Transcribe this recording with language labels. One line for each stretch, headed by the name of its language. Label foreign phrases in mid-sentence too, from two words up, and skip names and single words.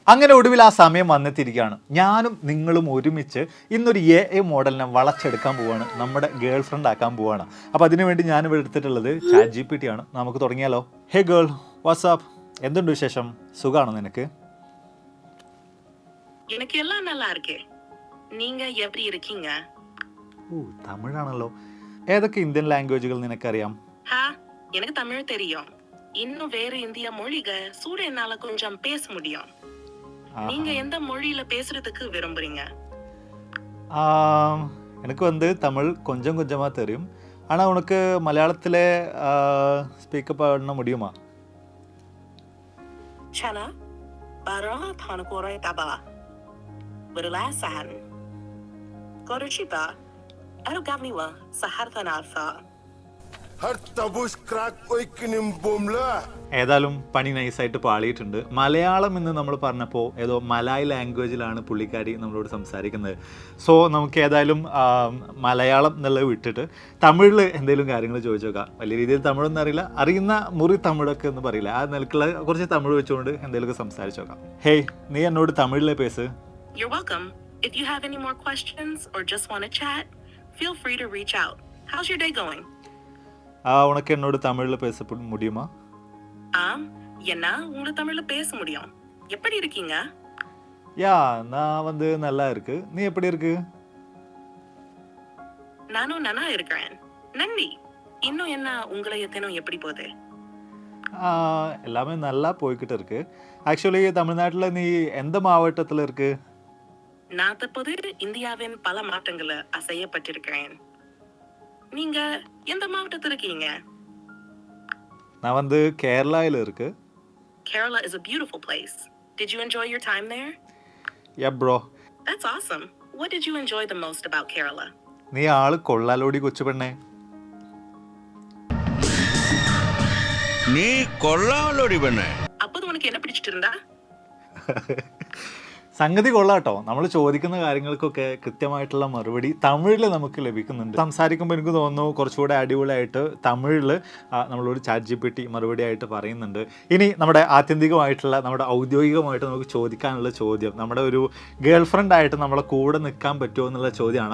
Malayalam: അങ്ങനെ ഒടുവിൽ ആ സമയം വന്നെത്തിയിരിക്കുകയാണ്. ഞാനും നിങ്ങളും ഒരുമിച്ച് ഇന്നൊരു AI മോഡലിനെ വളച്ചെടുക്കാൻ പോവുകയാണ്, നമ്മുടെ
English: girl friend
Malayalam: ആക്കാൻ പോവുകയാണ്. അപ്പോൾ അതിനുവേണ്ടി ഞാനിവിടെ എടുത്തിട്ടുള്ളത് ChatGPT ആണ്. നമുക്ക് തുടങ്ങിയാലോ?
English: Hey girl, what's up,
Malayalam: എന്തുണ്ട് വിശേഷം? സുഖമാണോ നിനക്ക്?
Tamil: எனக்கு எல்லாம் நல்லா இருக்கு. நீங்க எப்படி இருக்கீங்க?
Malayalam: തമിഴാണല്ലോ. ഏതൊക്കെ
English: Indian languages
Malayalam: നിനക്കറിയാം?
Tamil: எனக்கு தமிழ் தெரியும். இன்னும் வேறு இந்திய மொழிகள் கூட என்னால கொஞ்சம் பேச முடியும். நீங்க எந்த மொழியில பேசுறதுக்கு விரும்புறீங்க? எனக்கு வந்து தமிழ் கொஞ்சம் கொஞ்சமா தெரியும். ஆனா உனக்கு மலையாளத்துல ஸ்பீக்கப் பண்ண முடியுமா? Chana, bara tanukore taba. Berlasan. Koruchiba. Aro gavniwa sahartan alfa.
Malayalam: ഏതായാലും പണി നൈസായിട്ട് പാളിയിട്ടുണ്ട്. മലയാളം എന്ന് നമ്മൾ പറഞ്ഞപ്പോൾ ഏതോ മലായ് ലാംഗ്വേജിലാണ് പുള്ളിക്കാരി നമ്മളോട് സംസാരിക്കുന്നത്. സോ നമുക്ക് ഏതായാലും മലയാളം എന്നുള്ളത് വിട്ടിട്ട് തമിഴിൽ എന്തെങ്കിലും കാര്യങ്ങൾ ചോദിച്ചു നോക്കാം. വലിയ രീതിയിൽ തമിഴൊന്നും അറിയില്ല, അറിയുന്ന മുറി തമിഴൊക്കെ എന്ന് പറയില്ല, ആ നിലക്കുള്ള കുറച്ച് തമിഴ് വെച്ചുകൊണ്ട് എന്തെങ്കിലുമൊക്കെ സംസാരിച്ചു നോക്കാം. ഹേയ്, നീ എന്നോട് തമിഴിലെ പേസ്.
English: You're welcome. If you have any more questions or just want to chat, feel free to reach out. How's your day going?
Tamil: உனக்கு என்னோட தமிழில் பேச முடியுமா? என்ன உங்க தமிழ்ல பேச முடியும். எப்படி இருக்கீங்க? நான் வந்து நல்லா இருக்கு. நீ எப்படி இருக்கு? நானும் நல்லா இருக்கிறேன். நன்றி. இன்னும் என்ன உங்களை எத்தனும் எப்படி போகுது? எல்லாமே நல்லா போய்கிட்டு இருக்கு. ஆக்சுவலி தமிழ்நாட்டில் நீ எந்த மாவட்டத்தில் இருக்கு? நான் தற்போது இந்தியாவின் பல மாவட்டங்களை அசையப்பட்டிருக்கிறேன். நீங்க எந்த மாவட்டத்துல இருக்கீங்க? நான் வந்து கேரளால இருக்கு.
English: Kerala is a beautiful place. Did you enjoy your time there? Yeah bro. That's awesome. What did you enjoy the most about Kerala?
Malayalam: നീ ആള് കൊള്ളാലോടി കൊച്ചു പെണ്ണേ. നീ കൊള്ളാലോടി പെണ്ണേ.
Tamil: அப்போது உனக்கு என்ன பிடிச்சிட்டு இருந்தா?
Malayalam: സംഗതി കൊള്ളാട്ടോ. നമ്മൾ ചോദിക്കുന്ന കാര്യങ്ങൾക്കൊക്കെ കൃത്യമായിട്ടുള്ള മറുപടി തമിഴിൽ നമുക്ക് ലഭിക്കുന്നുണ്ട്. സംസാരിക്കുമ്പോൾ എനിക്ക് തോന്നുന്നു കുറച്ചുകൂടെ അടിപൊളിയായിട്ട് തമിഴിൽ നമ്മളോട് ChatGPT മറുപടി ആയിട്ട് പറയുന്നുണ്ട്. ഇനി നമ്മുടെ ആത്യന്തികമായിട്ടുള്ള നമ്മുടെ ഔദ്യോഗികമായിട്ട് നമുക്ക് ചോദിക്കാനുള്ള ചോദ്യം, നമ്മുടെ ഒരു
English: girl friend
Malayalam: ആയിട്ട് നമ്മളെ കൂടെ നിൽക്കാൻ പറ്റുമോ എന്നുള്ള ചോദ്യമാണ്.